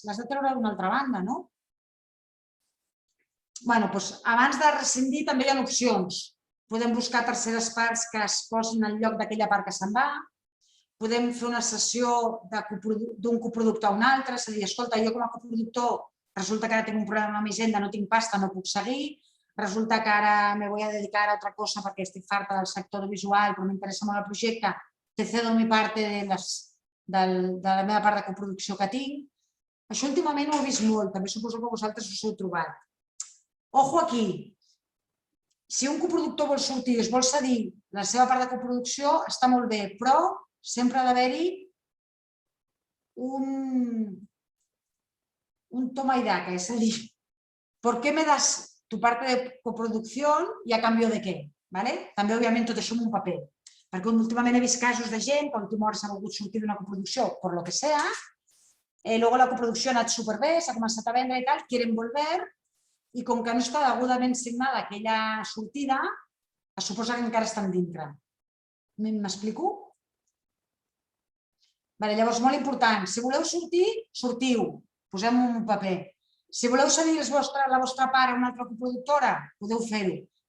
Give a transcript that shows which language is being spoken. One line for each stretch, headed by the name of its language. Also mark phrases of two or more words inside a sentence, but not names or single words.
Catalan: L'has de treure d'una altra banda, no? Bueno, doncs abans de rescindir també hi ha opcions. Podem buscar terceres parts que es posin al lloc d'aquella part que se'n va. Podem fer una cessió d'un coproductor a un altre, és a dir, escolta, jo com a coproductor resulta que ara tinc un problema amb Hisenda, no tinc pasta, no puc seguir, resulta que ara
Spanish: me voy a dedicar a otra cosa
Catalan: perquè estic farta del sector audiovisual, però m'interessa molt el projecte,
Spanish: te cedo mi parte de
Catalan: la meva part de coproducció que tinc. Això últimament ho he vist molt, també suposo que vosaltres us heu trobat. Ojo aquí, si un coproductor vol sortir i es vol cedir la seva part de coproducció, està molt bé, però sempre ha d'haver-hi un
Spanish: toma y daca,
Catalan: és a dir,
Spanish: ¿por qué me das tu parte de coproducción y a cambio de què?
Catalan: També, òbviament, tot això en un paper. Perquè últimament he vist casos de gent que a l'última hora s'ha volgut sortir d'una coproducció, per
Spanish: lo que sea,
Catalan: luego la coproducció ha anat superbé, s'ha començat a vendre i tal,
Spanish: quieren volver,
Catalan: i com que no està degudament signada aquella sortida, es suposa que encara estan dintre. M'explico? Llavors, molt important, si voleu sortir, sortiu, posem-ho en un paper. Si voleu cedir la vostra part a una altra coproductora, podeu fer-ho.